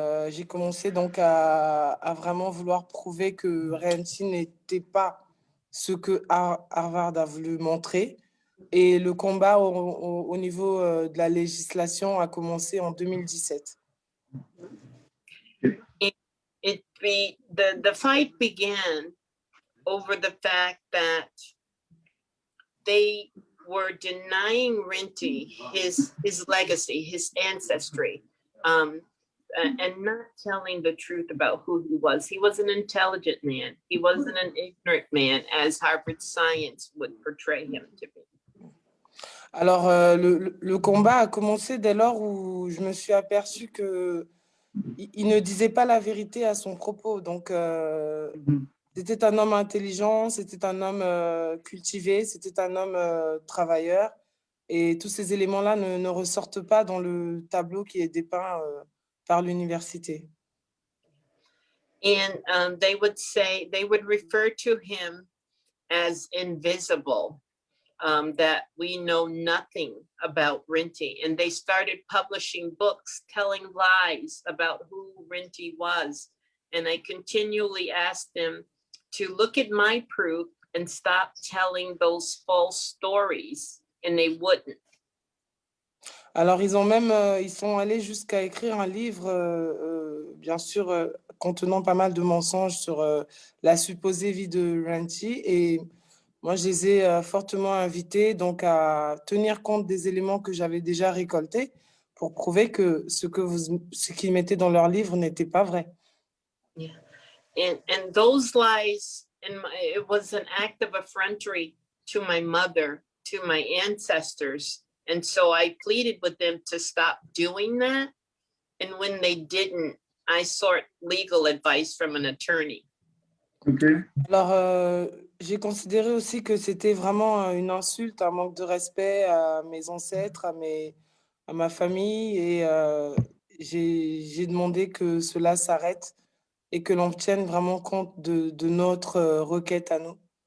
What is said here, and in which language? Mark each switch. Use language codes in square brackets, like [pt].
[fr] J'ai commencé donc à vraiment vouloir prouver que Ranti n'était pas ce que Harvard a voulu montrer. Et le combat au niveau de la législation a commencé en 2017. [en] The fight began over the fact that they were denying Rinty his legacy, his ancestry, and not telling the truth about who he was. He was an intelligent man. He wasn't an ignorant man, as Harvard science would portray him to be. [fr] Alors, le combat a commencé dès lors où je me suis aperçue qu'il ne disait pas la vérité à son propos. Donc, c'était un homme intelligent, c'était un homme cultivé, c'était un homme travailleur. Et tous ces éléments-là ne ressortent pas dans le tableau qui est dépeint par l'université. [en] And they would refer to him as invisible. That we know nothing about Rinty, and they started publishing books telling lies about who Rinty was. And I continually asked them to look at my proof and stop telling those false stories, and they wouldn't. [fr] Alors, ils sont allés jusqu'à écrire un livre, bien sûr, contenant pas mal de mensonges sur la supposée vie de Rinty, et moi, je les ai fortement invités donc à tenir compte des éléments que j'avais déjà récoltés pour prouver que ce qu'ils mettaient dans leur livre n'était pas vrai. [en] Yeah. And those lies, it was an act of effrontery to my mother, to my ancestors. And so I pleaded with them to stop doing that. And when they didn't, I sought legal advice from an attorney. Okay. [fr] Alors, j'ai considéré aussi que c'était vraiment une insulte, un manque de respect à mes ancêtres, à ma famille, et j'ai demandé que cela s'arrête et que l'on tienne vraiment compte de notre requête à nous.